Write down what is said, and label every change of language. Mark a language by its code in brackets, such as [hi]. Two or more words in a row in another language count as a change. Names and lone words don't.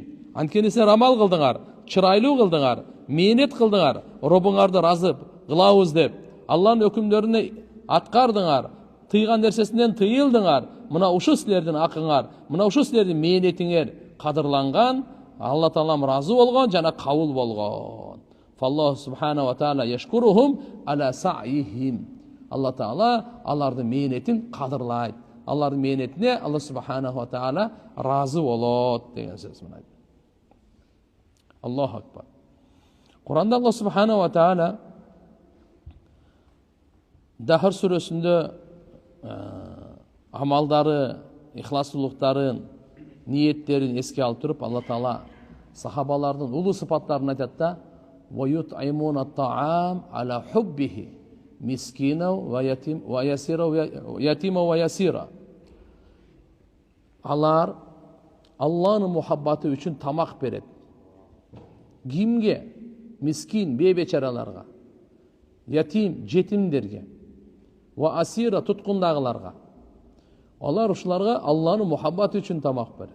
[ky] Анткени силер амал кылдыңар, чырайлуу кылдыңар, мээнет кылдыңар, Робуңарды разы кылабыз деп, Алланын өкүмдөрүнө аткардыңар, тыйган нерсесинен тыйылдыңар. Мына ушу силердин акыңар, мына ушу силердин мээнетиңер кадырланган, Алла Таалам разы болгон жана кабыл болгон. [ar] فالله سبحانه وتعالى يشكرهم على سعيهم. [ky] Алла Таала алардын мээнетин кадырлайт. Алардын мээнетине Алла [ar] سبحانه وتعالى [ky] разы болот деген сөз мына. [ar] الله أكبر. [ky] Куранда Алла [ar] سبحانه وتعالى [ky] Дахр сүрөсүндө амалдары, ихласулуктарын, ниеттерин эске алып туруп, Алла Таала сахабалардын улуу сыпаттарын айтат да: [ar] "ويطعمون الطعام على حبه مسكينا ويتيما وأسيرا." [ky] Алар Алланын мухаббаты үчүн тамак берет. Кимге? Мискин, бейбечараларга, ятим, жетимдерге, [ar] وأسيرا, [ky] туткундагыларга. Алар ушуларга Алланын мухаббаты үчүн тамак берет.